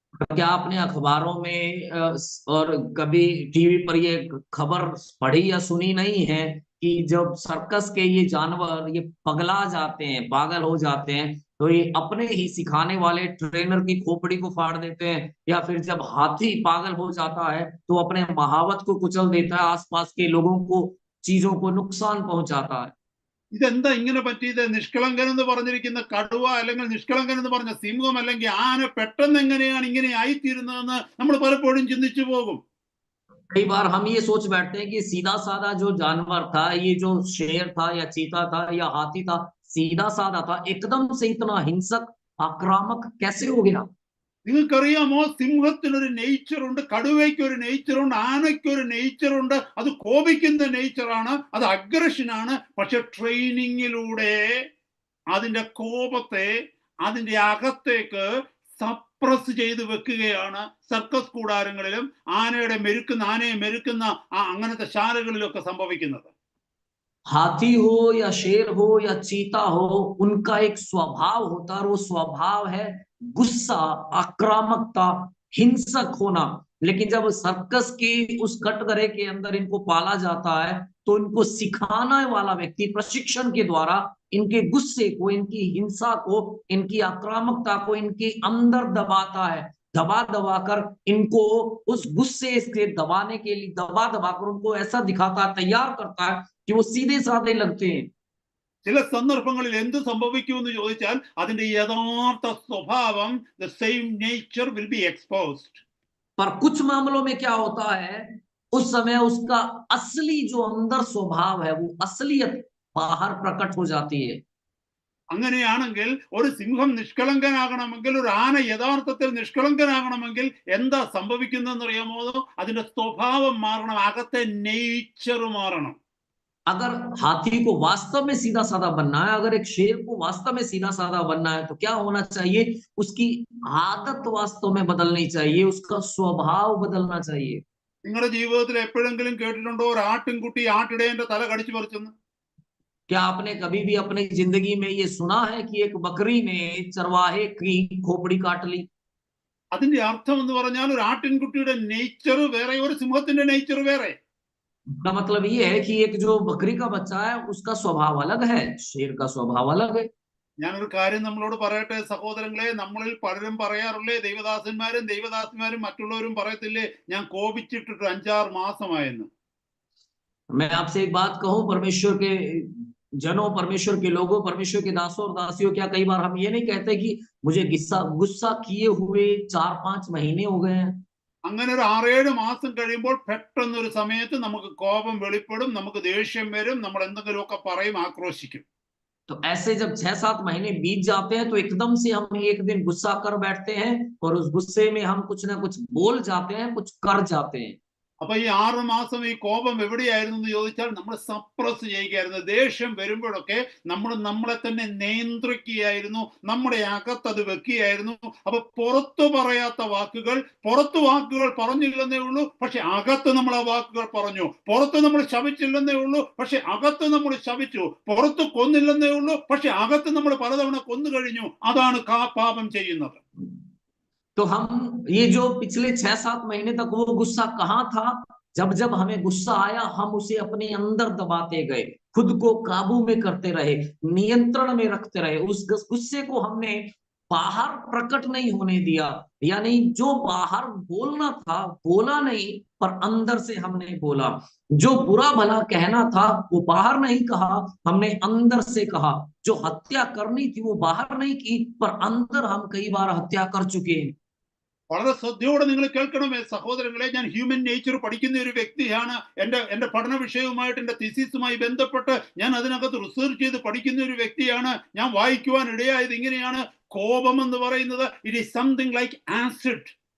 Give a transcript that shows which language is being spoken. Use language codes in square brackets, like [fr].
[hi] क्या आपने अखबारों में और कभी टीवी पर ये खबर पढ़ी या सुनी नहीं है कि जब सर्कस के ये जानवर ये पगला जाते हैं, पागल हो जाते हैं, तो ये अपने ही सिखाने वाले ट्रेनर की खोपड़ी को फाड़ देते हैं, या फिर जब हाथी पागल हो जाता है तो अपने महावत को कुचल देता है, आसपास के लोगों को, चीजों को नुकसान पहुंचाता है। [ml] ഇതെന്താ ഇങ്ങനെ പറ്റിയത്? നിഷ്കളങ്കൻ എന്ന് പറഞ്ഞിരിക്കുന്ന കടുവ അല്ലെങ്കിൽ നിഷ്കളങ്കൻ എന്ന് പറഞ്ഞ സിംഹം അല്ലെങ്കിൽ ആന പെട്ടെന്ന് എങ്ങനെയാണ് ഇങ്ങനെ ആയിത്തീരുന്നതെന്ന് നമ്മൾ പലപ്പോഴും ചിന്തിച്ചു പോകും. [hi] कई बार हम ये सोच बैठते हैं कि सीधा साधा जो जानवर था, ये जो शेर था या चीता था या हाथी था, सीधा साधा था, एकदम से इतना हिंसक आक्रामक कैसे हो गया? [ml] നിങ്ങൾക്കറിയാമോ, സിംഹത്തിനൊരു നേച്ചറുണ്ട്, കടുവയ്ക്ക് ഒരു നേച്ചറുണ്ട്, ആനയ്ക്ക് ഒരു നേച്ചറുണ്ട്. അത് കോപിക്കുന്ന നേച്ചറാണ്, അത് അഗ്രഷനാണ്. പക്ഷെ ട്രെയിനിങ്ങിലൂടെ അതിന്റെ കോപത്തെ അതിന്റെ അകത്തേക്ക് സപ്രസ് ചെയ്ത് വെക്കുകയാണ് സർക്കസ് കൂടാരങ്ങളിലും ആനയെ മെരുക്കുന്ന അങ്ങനത്തെ ശാലകളിലൊക്കെ സംഭവിക്കുന്നത്. [hi] हाथी हो या शेर हो या चीता हो, उनका एक स्वभाव होता है, और वो स्वभाव है गुस्सा, आक्रामकता, हिंसक होना। लेकिन जब सर्कस की उस कटघरे के अंदर इनको पाला जाता है, तो इनको सिखाने वाला व्यक्ति प्रशिक्षण के द्वारा इनके गुस्से को, इनकी हिंसा को, इनकी आक्रामकता को इनके अंदर दबाता है, दबा दबा कर इनको उस गुस्से से दबाने के लिए दबा दबा कर उनको ऐसा दिखाता है, तैयार करता है कि वो सीधे साधे लगते हैं। [ml] ചില സന്ദർഭങ്ങളിൽ എന്ത് സംഭവിക്കുമെന്ന് ചോദിച്ചാൽ അതിന്റെ യഥാർത്ഥ സ്വഭാവം, [en] the same nature will be exposed. [hi] पर कुछ मामलों में क्या होता है, उस समय उसका असली जो अंदर स्वभाव है, वो असलियत बाहर प्रकट हो जाती है। [ml] അങ്ങനെയാണെങ്കിൽ ഒരു സിംഹം നിഷ്കളങ്കനാകണമെങ്കിൽ, ഒരു ആന യഥാർത്ഥത്തിൽ നിഷ്കളങ്കനാകണമെങ്കിൽ എന്താ സംഭവിക്കുന്നതെന്ന് അറിയാമോ? അതിന്റെ സ്വഭാവം മാറണം, അകത്തെ നേച്ചർ മാറണം. [hi] अगर हाथी को वास्तव में सीधा साधा बनना है, अगर एक शेर को वास्तव में सीधा साधा बनना है, तो क्या होना चाहिए? उसकी आदत वास्तव में बदलनी चाहिए, उसका स्वभाव बदलना चाहिए। [ml] നിങ്ങളുടെ ജീവിതത്തിൽ എപ്പോഴെങ്കിലും കേട്ടിട്ടുണ്ടോ ഒരു ആട്ടിൻകുട്ടി ആട്ടിടയന്റെ തല കടിച്ചു പറിച്ചെന്ന്? [hi] क्या आपने कभी भी अपनी जिंदगी में ये सुना है कि एक बकरी ने चरवाहे की खोपड़ी काट ली? [ml] അതിന്റെ അർത്ഥം എന്ന് പറഞ്ഞാൽ ഒരു ആട്ടിൻകുട്ടിയുടെ നേച്ചർ വേറെ, ഒരു സിംഹത്തിന്റെ നേച്ചർ വേറെ. [hi] इसका मतलब ये है कि एक जो बकरी का बच्चा है उसका स्वभाव अलग है, शेर का स्वभाव अलग है। [ml] ഞാനൊരു കാര്യം നമ്മളോട് പറയട്ടെ സഹോദരങ്ങളെ, നമ്മളിൽ പലരും പറയാറില്ലേ, ദൈവദാസന്മാരും മറ്റുള്ളവരും പറയത്തില്ലേ, ഞാൻ കോപിച്ചിട്ടിട്ട് 5-6 മാസമായെന്ന്. [hi] मैं आपसे एक बात कहूं, परमेश्वर के जनों, परमेश्वर के लोगों, परमेश्वर के दासों और दासियों, क्या कई बार हम ये नहीं कहते कि मुझे गुस्सा किए हुए 4-5 महीने हो गए हैं? [ml] അങ്ങനെ ഒരു 6-7 മാസം കഴിയുമ്പോൾ പെട്ടെന്നൊരു സമയത്ത് നമുക്ക് കോപം വെളിപ്പെടും, നമുക്ക് ദേഷ്യം വരും, നമ്മൾ എന്തെങ്കിലുമൊക്കെ പറയും, ആക്രോശിക്കും. [hi] तो ऐसे जब 6-7 महीने बीत जाते हैं, तो एकदम से हम एक दिन गुस्सा कर बैठते हैं, और उस गुस्से में हम कुछ ना कुछ बोल जाते हैं, कुछ कर जाते हैं। [ml] അപ്പൊ ഈ 6 മാസം ഈ കോപം എവിടെയായിരുന്നു എന്ന് ചോദിച്ചാൽ നമ്മൾ സപ്രസ് ചെയ്യുകയായിരുന്നു. ദേഷ്യം വരുമ്പോഴൊക്കെ നമ്മൾ നമ്മളെ തന്നെ നിയന്ത്രിക്കുകയായിരുന്നു, നമ്മുടെ അകത്തത് വെക്കുകയായിരുന്നു. അപ്പൊ പുറത്തു പറയാത്ത വാക്കുകൾ പറഞ്ഞില്ലെന്നേ ഉള്ളൂ, പക്ഷെ അകത്ത് നമ്മൾ ആ വാക്കുകൾ പറഞ്ഞു. പുറത്ത് നമ്മൾ ശപിച്ചില്ലെന്നേ ഉള്ളൂ, പക്ഷെ അകത്ത് നമ്മൾ ശപിച്ചു. പുറത്ത് കൊന്നില്ലെന്നേ ഉള്ളൂ, പക്ഷെ അകത്ത് നമ്മൾ പലതവണ കൊന്നു കഴിഞ്ഞു. അതാണ് പാപം ചെയ്യുന്നത്. [hi] तो हम ये जो पिछले 6-7 महीने तक वो गुस्सा कहाँ था? जब जब हमें गुस्सा आया, हम उसे अपने अंदर दबाते गए, खुद को काबू में करते रहे, नियंत्रण में रखते रहे। उस गुस्से को हमने बाहर प्रकट नहीं होने दिया, यानी जो बाहर बोलना था बोला नहीं, पर अंदर से हमने बोला। जो बुरा भला कहना था वो बाहर नहीं कहा, हमने अंदर से कहा। जो हत्या करनी थी वो बाहर नहीं की, पर अंदर हम कई बार हत्या कर चुके हैं। [ml] വളരെ ശ്രദ്ധയോടെ നിങ്ങൾ കേൾക്കണമേ സഹോദരങ്ങളെ, ഞാൻ ഹ്യൂമൻ നേച്ചർ പഠിക്കുന്ന ഒരു വ്യക്തിയാണ്. എന്റെ പഠന വിഷയവുമായിട്ട്, എന്റെ തീസിസുമായി ബന്ധപ്പെട്ട് ഞാൻ അതിനകത്ത് റിസർച്ച് ചെയ്ത് പഠിക്കുന്ന ഒരു വ്യക്തിയാണ്. ഞാൻ വായിക്കുവാൻ ഇടയായത് ഇങ്ങനെയാണ്: കോപം എന്ന് പറയുന്നത് [en] It is something like acid.